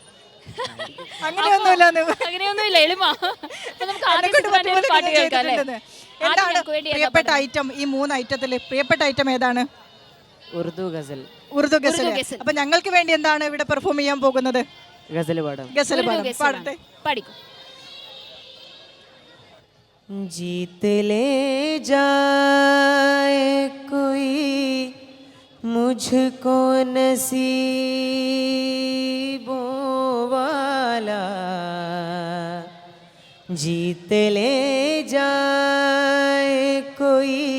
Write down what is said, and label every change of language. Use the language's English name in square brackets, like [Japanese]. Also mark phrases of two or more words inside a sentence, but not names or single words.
[Malayalam] അങ്ങനെയൊന്നുമില്ല, എളിമ. നമുക്ക് പാട്ട് കേൾക്കാം. പ്രിയപ്പെട്ട ഐറ്റം, ഈ 3 ഐറ്റത്തില് പ്രിയപ്പെട്ട ഐറ്റം ഏതാണ്? ഉറുദു ഗസൽ. അപ്പൊ ഞങ്ങൾക്ക് വേണ്ടി എന്താണ് ഇവിടെ പെർഫോം ചെയ്യാൻ പോകുന്നത്? ഗസൽ പാടാം. പാടട്ടെ. പാടിക്കോ. [Hindi] जीत ले जाए कोई मुझको नसीबों वाला, जीत ले जाए कोई